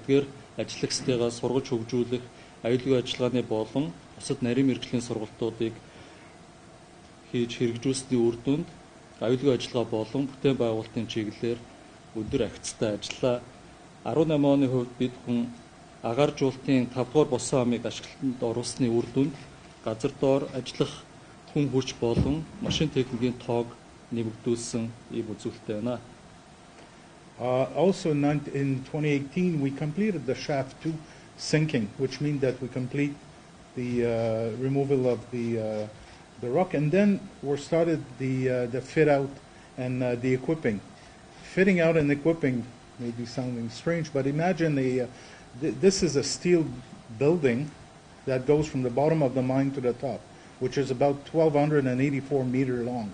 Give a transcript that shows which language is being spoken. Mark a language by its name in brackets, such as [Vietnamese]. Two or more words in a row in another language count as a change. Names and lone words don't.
[Mongolian] Эдгээр ажиллагчдыгаа сургаж хөгжүүлэх, аюулгүй ажиллагааны болон бусад нарийн мэргэжлийн сургалтуудыг хийж хэрэгжүүлсэний үр дүнд аюулгүй ажиллагаа болон бүтээн байгуулалтын чиглэлээр өндөр агцтай ажиллаа. 18 оны хувьд бид хүн агаар жуултын 5 дугаар босон амыг ашиглалтанд оруулсны үр дүнд газар доор ажиллах хүн хүч болон машин техникийн тоог нэмэгдүүлсэн ийм үзүүлэлттэй байна. [English] Also in 2018 we completed the shaft 2 sinking, which means that we complete the removal of the rock, and then we started the fit out and the equipping. Fitting out and equipping may be sounding strange, but imagine this is a steel building that goes from the bottom of the mine to the top, which is about 1,284 meter long.